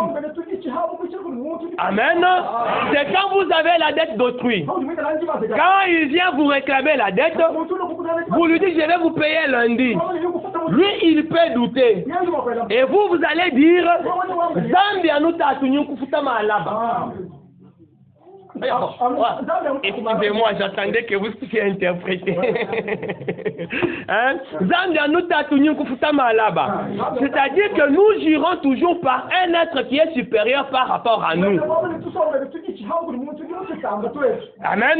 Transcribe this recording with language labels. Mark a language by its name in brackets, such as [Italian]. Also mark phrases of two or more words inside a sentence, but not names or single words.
[French] Amen. C'est quand vous avez la dette d'autrui. Quand il vient vous réclamer la dette, vous lui dites je vais vous payer lundi. Lui, il peut douter. Et vous allez dire Zambia nous tatunyou kufutama alaba. Excusez-moi, j'attendais que vous puissiez interpréter. C'est-à-dire que nous jurons toujours par un être qui est supérieur par rapport à nous. Amen.